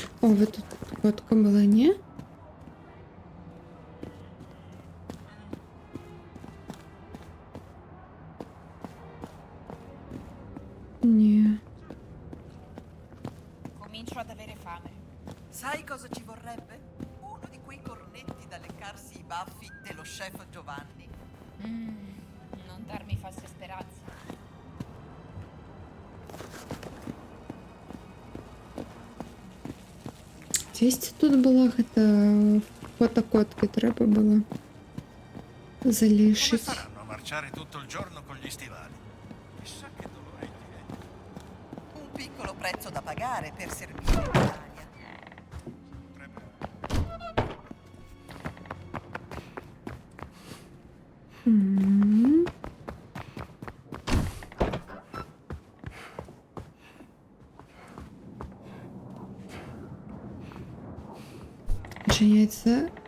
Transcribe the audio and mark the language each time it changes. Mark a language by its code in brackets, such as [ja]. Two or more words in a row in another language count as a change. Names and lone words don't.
[ru] вот тут [uk] котка була, ні? Ні. [it] Comincio ad avere fame. Sai cosa ci vorrebbe? Uno di quei cornetti da leccarsi i baffi dello chef Giovanni. Non darmi false speranze. [uk] Десь тут була гэта фотокотки треба було [it] Come [uk] залишити. [it] faranno a marciare tutto il giorno con gli stivali? Chissà che dolore ai piedi. Un piccolo prezzo da pagare per servire in Italia. М. [uk] Чиняється.